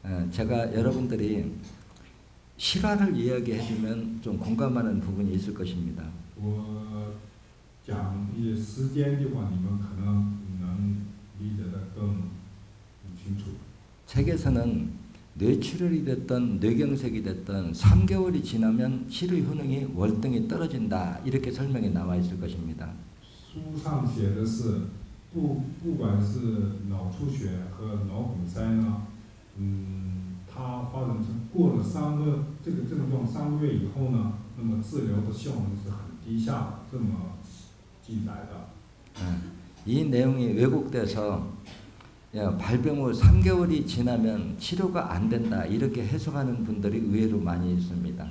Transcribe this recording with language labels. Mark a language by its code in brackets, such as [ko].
[ko] 제가 여러분들이 실화를 이야기해주면 좀 공감하는 부분이 있을 것입니다. [zh] 我讲一些时间的话，你们可能能理解得更清楚。 [ko] 책에서는 뇌출혈이 됐던 뇌경색이 됐던 3개월이 지나면 치료 효능이 월등히 떨어진다 이렇게 설명이 나와 있을 것입니다. [zh] 书上写的是，不管是脑出血和脑梗塞呢，它发展成过了这个症状3个月以后呢，那么治疗的效能是很低下的，这么记载的。 [ko] 이 내용이 왜곡돼서 발병 후 3개월이 지나면 치료가 안 된다 이렇게 해석하는 분들이 의외로 많이 있습니다.